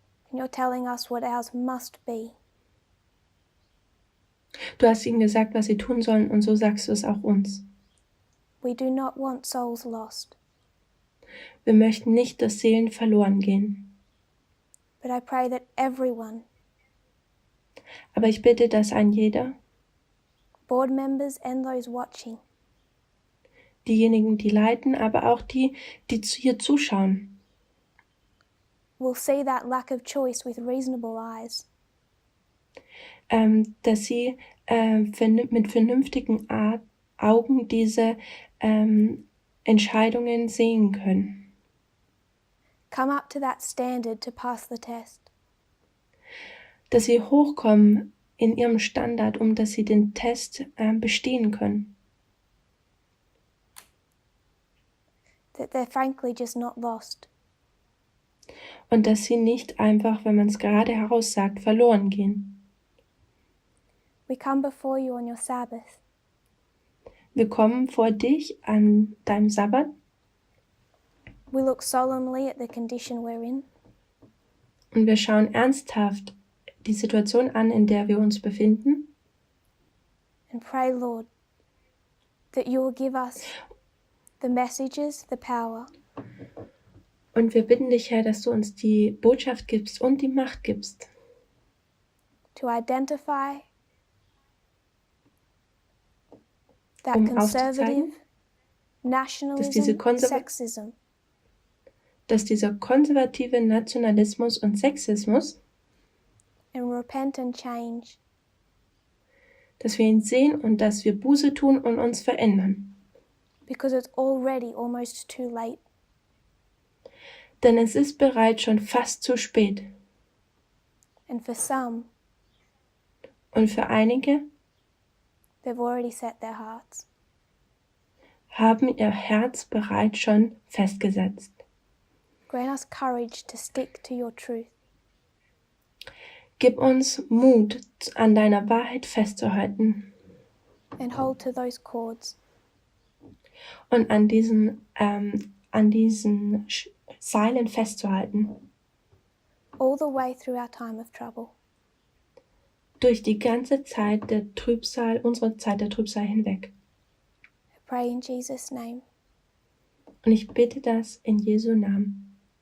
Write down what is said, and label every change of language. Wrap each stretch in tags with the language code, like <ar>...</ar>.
<en>And you're telling us what ours must be.</en> <de>Du hast ihnen gesagt, was sie tun sollen, und so sagst du es auch uns.</de> <en>We do not want souls lost.</en> <de>Wir möchten nicht, dass Seelen verloren gehen.</de> <en>But I pray that everyone,</en> <de>Aber ich bitte, dass ein jeder,</de> <en>board members and those watching,</en> <de>diejenigen, die leiten, aber auch die hier zuschauen,</de> <en>will see that lack of choice with reasonable eyes.</en> <de>dass sie mit vernünftigen Augen diese Entscheidungen sehen können.</de> <en>Come up to that standard to pass the test.</en> <de>Dass sie hochkommen in ihrem Standard, dass sie den Test bestehen können.</de> <en>That they're frankly just not lost.</en> <de>Und dass sie nicht einfach, wenn man es gerade heraus sagt, verloren gehen.</de> <en>We come before you on your Sabbath.</en> <de>Wir kommen vor dich an deinem Sabbat.</de> <en>We look solemnly at the condition we're in.</en> <de>Und wir schauen ernsthaft die Situation an, in der wir uns befinden.</de> <en>And pray, Lord, that you will give us the messages, the power,</en> <de>Und wir bitten dich, Herr, dass du uns die Botschaft gibst und die Macht gibst,</de> <en>to identify that</en> <de>um</de> <en>conservative</en> <de>aufzuzeigen, diese</de> <en>nationalism, sexism,</en> <de>dass dieser konservative Nationalismus und Sexismus,</de> <en>and repent and change,</en> <de>dass wir ihn sehen und dass wir Buße tun und uns verändern.</de> <en>because it's already almost too late.</en> <de>Denn es ist bereits schon fast zu spät.</de> <en>And for some,</en> <de>Und für einige</de> <en>they've already set their hearts.</en> <de>haben ihr Herz bereits schon festgesetzt.</de> <en>Grant us courage to stick to your truth.</en> <de>Gib uns Mut, an deiner Wahrheit festzuhalten</de> <en>And hold to those cords.</en> <de>und an diesen Seilen festzuhalten,</de> <en>All the way through our time of trouble.</en> <de>durch die ganze Zeit der Trübsal, unsere Zeit der Trübsal hinweg.</de> <en>I pray in Jesus' name.</en> <de>Und ich bitte das in Jesu Namen.</de>